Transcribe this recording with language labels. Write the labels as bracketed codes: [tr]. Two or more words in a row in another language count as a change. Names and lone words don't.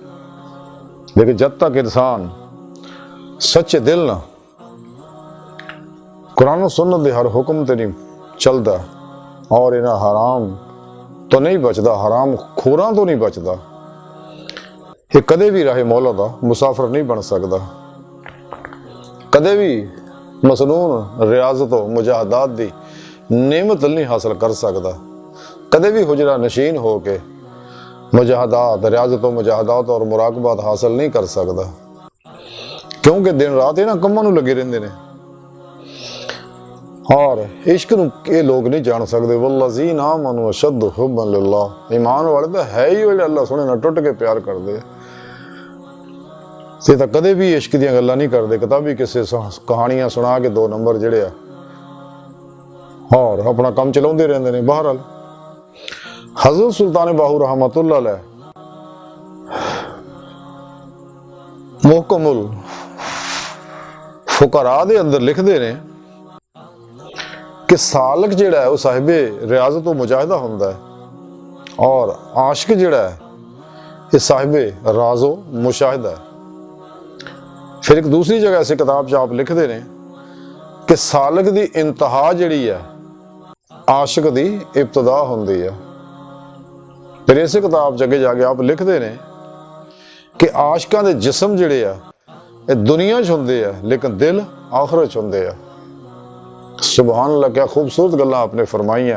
[pa] لیکن جب تک انسان سچے دل نا قرآن اور سنت دے ہر حکم تے نہیں چلتا اور انہاں حرام تو نہیں بچتا، حرام خوراں تو نہیں بچتا، یہ کدے بھی راہِ مولا دا مسافر نہیں بن سکتا، کدے بھی مسنون ریاضتوں مجاہدات دی نعمت نہیں حاصل کر سکتا، کدے بھی حجرہ نشین ہو کے مجاہدات ریاضتوں مجاہدات اور مراقبات حاصل نہیں کر سکتا، کیونکہ دن رات انہاں کماں نوں لگے رہندے نے. [ur] اور عشق نوں یہ لوگ نہیں جان سکتے. [ar] والذين آمنوا أشد حبا لله, [pa] ایمان والے تو ہے ہی وہ اللہ سوہنے نال ٹٹ کے پیار کرتے ہیں. تو کدے بھی عشق دی گلاں نہیں کرتے، کتابی قصے کہانیاں سنا کے 2 نمبر جہڑے آ اور اپنا کم چلاؤندے رہندے نے. بہرحال حضرت سلطان باہو [ar] رحمة الله عليه [pa] محکم الفقراء دے اندر لکھتے نے کہ سالک جہڑا ہے وہ صاحبِ ریاضت و مجاہدہ ہوندا ہے اور عاشق جہڑا ہے یہ صاحبِ راز و مشاہدہ ہے. پھر ایک دوسری جگہ ایسی کتاب چ آپ لکھتے نے کہ سالک دی انتہا جہڑی ہے عاشق دی ابتدا ہوندی ہے. پھر اس کتاب چ اگے جا کے آپ لکھتے نے کہ عاشقاں دے جسم جہڑے آ یہ دنیا چ ہوندے آ لیکن دل آخرت چ ہوندے آ. [ar] سبحان الله, [ur] کیا خوبصورت گلاں آپنے فرمائیاں.